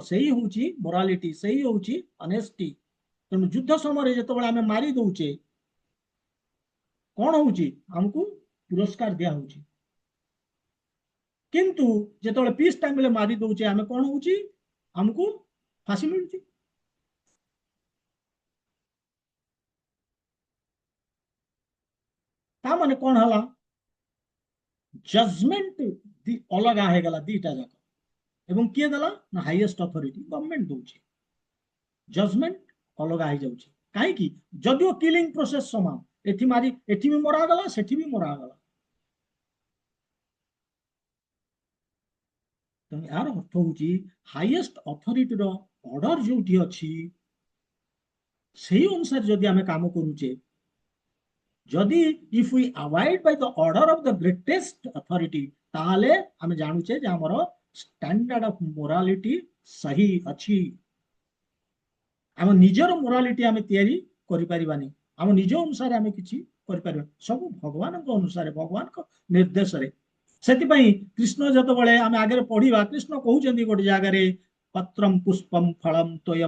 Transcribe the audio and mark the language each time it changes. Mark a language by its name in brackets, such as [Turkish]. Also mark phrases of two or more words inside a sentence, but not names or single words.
[Odia] ସେଇ ହଉଛି ମୋରାଲିଟି, ସେଇ ହଉଛି ଅନେଷ୍ଟି। ତେଣୁ ଯୁଦ୍ଧ ସମୟରେ ଯେତେବେଳେ ଆମେ ମାରି ଦଉଛେ କଣ ହଉଛି? ଆମକୁ ପୁରସ୍କାର ଦିଆ ହଉଛି। କିନ୍ତୁ ଯେତେବେଳେ [English] peace timeରେ [Odia] ମାରି ଦଉଛେ ଆମେ କଣ ହଉଛି? ଆମକୁ फांसी मिलुଛି। ତା ମାନେ କଣ ହେଲା? ଜଜमेंट अलग ହେଇଗଲା ଦିଟା ଯାକ। ଏବଂ କିଏ ଦେଲା? ନା [English] highest authority government [Odia] ଦଉଛି। ଜଜमेंट अलग ହେଇଯାଉଛି। କାହିଁକି? ଯଦିଓ [English] killing process [Odia] ସମାନ, ଏଠି ବି ମରାଗଲା, ସେଠି ବି ମରାଗଲା। ତେଣୁ ଏହାର ଅର୍ଥ ହଉଛି [English] highest authorityର order [Odia] ଯୋଉଠି ଅଛି ସେଇ ଅନୁସାରେ ଯଦି ଆମେ କାମ କରୁଛେ, ଯଦି [English] if we avoid by the order of the greatest authority, [Odia] ताहले ଆମେ ଜାଣୁଛେ ଯେ ଆମର [English] standard of morality [Odia] ସही ଅଛି। ଆମ ନିଜର ମୋରାଲିଟି ଆମେ ତିଆରି କରିପାରିବାନି। ଆମ ନିଜ ଅନୁସାରେ ଆମେ କିଛି କରିପାରିବା, ସବୁ ଭଗବାନଙ୍କ ଅନୁସାରେ, ଭଗବାନଙ୍କ ନିର୍ଦ୍ଦେଶରେ। ସେଥିପାଇଁ କୃଷ୍ଣ ଯେତେବେଳେ ଆମେ ଆଗରେ ପଢିବା, କୃଷ୍ଣ କହୁଛନ୍ତି ଗୋଟେ ଜାଗାରେ [Sanskrit] पत्रं पुष्पं फलं तोयम्।